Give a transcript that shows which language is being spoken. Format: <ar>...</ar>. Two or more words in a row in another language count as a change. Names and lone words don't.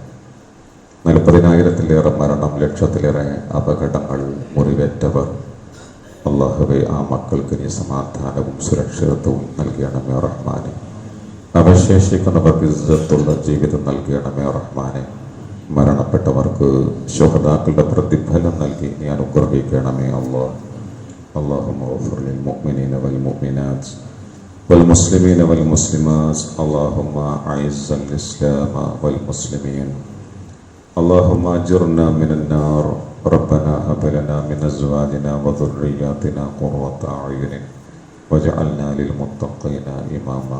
<ml>40,000-ലേറെ മരണം, ലക്ഷത്തിലേറെ അപകടങ്ങൾ, മുറിവേറ്റവർ, അള്ളാഹുവെ ആ മക്കൾക്ക് നീ സമാധാനവും സുരക്ഷിതത്വവും നൽകണമേ റഹ്മാനെ. അവശേഷിക്കുന്നവർക്ക് ഇസ്സത്തുള്ള ജീവിതം നൽകണമേ റഹ്മാനെ. മരണപ്പെട്ടവർക്ക് ശുഹദാക്കളുടെ പ്രതിഫലം നൽകി നീ അനുഗ്രഹിക്കണമേ അല്ലാഹ്.</ml> <ar>اللهم اغفر للمؤمنين والمؤمنات والمسلمين والمسلمات. اللهم اعز الاسلام والمسلمين. اللهم اجرنا من النار. ربنا هب لنا من ازواجنا وذرياتنا قرة اعين واجعلنا للمتقين اماما.</ar>